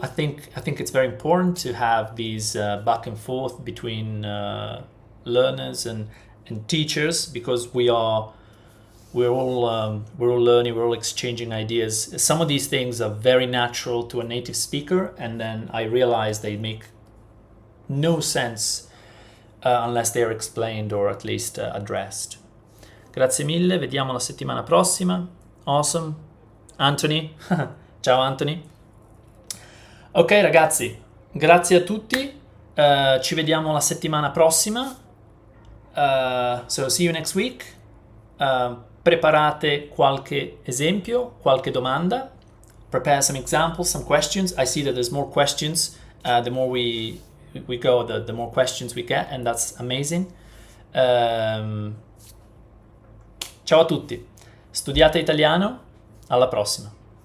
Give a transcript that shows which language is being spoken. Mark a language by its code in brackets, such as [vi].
[en] I think it's very important to have these back and forth between learners and teachers, because we're all learning, we're all exchanging ideas. Some of these things are very natural to a native speaker, and then I realize they make no sense unless they are explained or at least addressed. [it] Grazie mille, vediamo la settimana prossima. Awesome. Anthony, ciao Anthony. Ok ragazzi, grazie a tutti, ci vediamo la settimana prossima. [en] So see you next week. [it] Preparate qualche esempio, qualche domanda. [en] Prepare some examples, some questions. I see that there's more questions. The more we go, the more questions we get, and that's amazing. [it] Ciao a tutti. Studiate italiano. Alla prossima.